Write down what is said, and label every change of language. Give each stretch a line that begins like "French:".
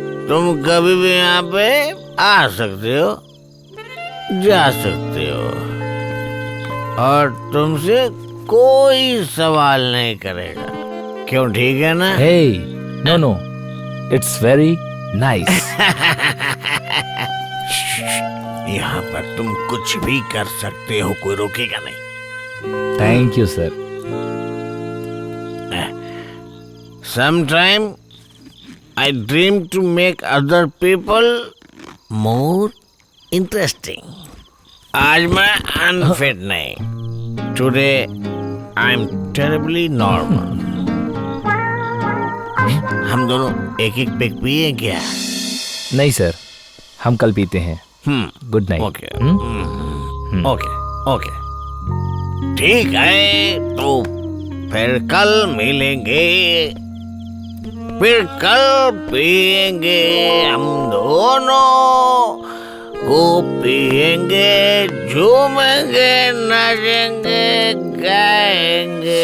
Hindi: तुम कभी भी यहाँ पे आ सकते हो, जा सकते हो, और तुमसे कोई सवाल नहीं करेगा। क्यों, ठीक है ना?
English: Hey, no, it's very nice.
Hindi: यहाँ पर तुम कुछ भी कर सकते हो, कोई रोकेगा नहीं।
English: Thank you, sir. Sometime I dream to make other people more interesting.
Hindi: आज मैं अनफिट नहीं।
English: Today I'm terribly normal.
Hindi: हम दोनों एक एक पेग पिए क्या? नहीं सर, हम कल पीते हैं। Good night. Okay okay okay, ठीक है, तो फिर कल मिलेंगे, फिर कल पिएंगे, हम दोनों को पिएंगे, झूमेंगे, नाचेंगे, गाएंगे।